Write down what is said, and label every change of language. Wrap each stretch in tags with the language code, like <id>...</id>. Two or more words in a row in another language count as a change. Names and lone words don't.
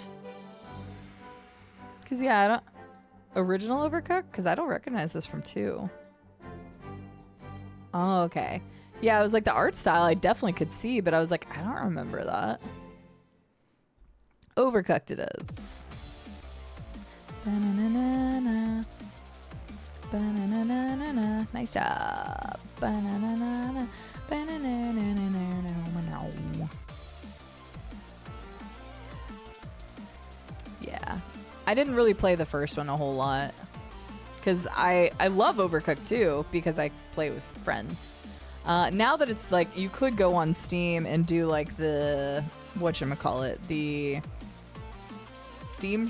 <en>Because yeah, I don't... Original Overcooked? Because I don't recognize this from 2. Oh, okay. Yeah, it was like the art style I definitely could see, but I was like, I don't remember that. Overcooked it is. Ba-na-na-na-na. Ba-na-na-na-na. Nice job. Ba-na-na-na-na. Ba-na-na-na-na-na. Yeah. I didn't really play the first one a whole lot. Because I love Overcooked too, because I play with friends. Now that it's like, you could go on Steam and do like the, whatchamacallit, the Steam...</en>